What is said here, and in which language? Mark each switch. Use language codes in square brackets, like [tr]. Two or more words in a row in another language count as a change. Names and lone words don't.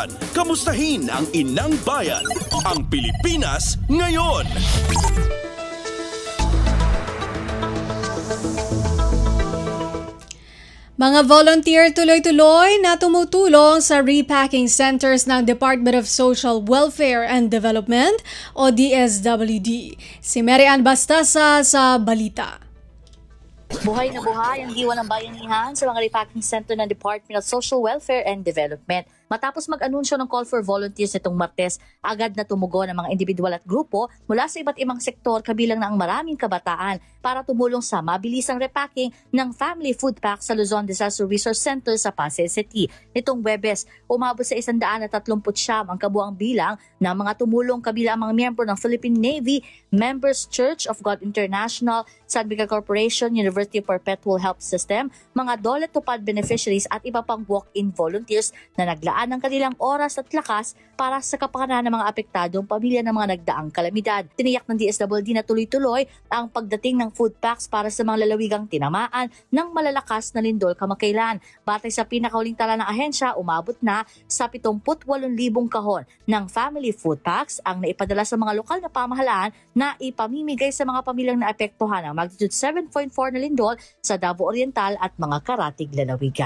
[tl] Kamustahin ang inang bayan, ang Pilipinas ngayon. Mga volunteer tuloy-tuloy na tumutulong sa [en] repacking centers [tl] ng Department of Social Welfare and Development o DSWD. Si Mary Ann Bastasa sa balita. Buhay na buhay ang diwa ng bayanihan sa mga [en] repacking center [tl] ng Department of Social Welfare and Development. Matapos mag-anunsyo ng [en] call for volunteers [tl] nitong Martes, agad na tumugon ang mga individual at grupo mula sa iba't ibang sektor kabilang na ang maraming kabataan para tumulong sa mabilisang repacking ng [en] family food pack [tl] sa Luzon Disaster Resource Center sa Pasay City. Nitong Huwebes, umabot sa 139 ang kabuang bilang ng mga tumulong kabilang ang mga miyembro ng Philippine Navy, Members Church of God International, San Miguel Corporation, University Perpetual Health System, mga Dole Tupad beneficiaries at iba pang [en] walk-in volunteers [tl] na naglaan ng kanilang oras at lakas para sa kapakanan ng mga apektadong pamilya ng mga nagdaang kalamidad. Tiniyak ng DSWD na tuloy-tuloy ang pagdating ng food packs para sa mga lalawigang tinamaan ng malalakas na lindol kamakailan. Batay sa pinakahuling tala ng ahensya, umabot na sa 78,000 kahon ng [en] family food packs [tl] ang naipadala sa mga lokal na pamahalaan na ipamimigay sa mga pamilyang naapektuhan ng magnitude 7.4 na lindol sa Davao Oriental at mga karatig lalawigan.